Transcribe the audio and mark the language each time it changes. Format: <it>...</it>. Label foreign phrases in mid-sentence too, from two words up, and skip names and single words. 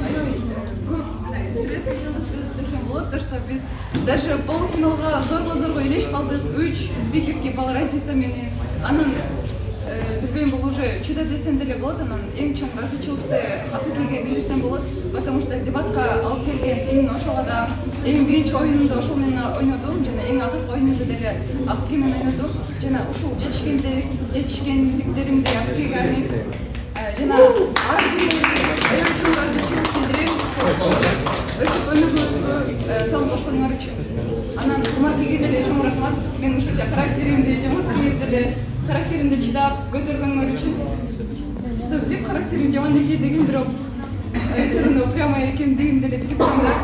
<ky>аябай көп стресс десем болот,</ky> <ru>то что</ru> <ky>биз даже полуфиналга зорго илешип калдык. 3</ky> <ru>спикерский балл разница</ru> <ky>менен. Анан билбейм, бул</ky> <ru>уже чудо</ru> <ky>десем деле болот. Анан эң чоң ыраазычылыкты Акылкеге билдирсем болот,</ky> <ru>потому что</ru> <ky>дебатка алып келген именно ошол адам эң биринчи оюнунда ошол менен ойнодум жана эң акыркы оюнунда деле Акылке менен ойнодум. Жана ушул жетишкендиктеримди Акылкеге арнайт жана ар биримизге аябай чоң ыраазычылык билдирем. Ошол өсүп өнүгүүбүзгө салым кошкон болгонуңар үчүн. Анан Маркеге деле чоң рахмат. Мен ушунча характеримди жаман деле характеримди чыдап көтөргөнүңөр үчүн. Чыдап билип характерим жаман экен деген бирок</ky> <ru>все равно упрямая</ru> <ky>экен деген деле билип турам да.</ky>